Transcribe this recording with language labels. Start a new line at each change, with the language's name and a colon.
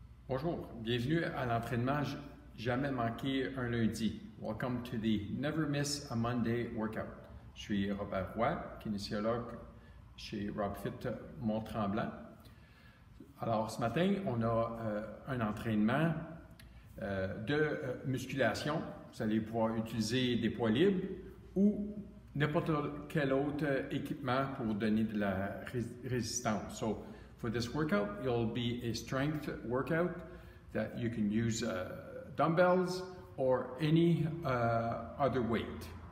French: Bonjour, bienvenue à l'entraînement Jamais manquer un lundi.
English: Welcome to the Never Miss a Monday workout.
French: Je suis Robert Roy, kinésiologue chez RobFit Mont-Tremblant. Alors ce matin, on a un entraînement de musculation. Vous allez pouvoir utiliser des poids libres ou n'importe quel autre équipement pour donner de la résistance.
English: So, for this workout, it'll be a strength workout that you can use dumbbells or any other weight.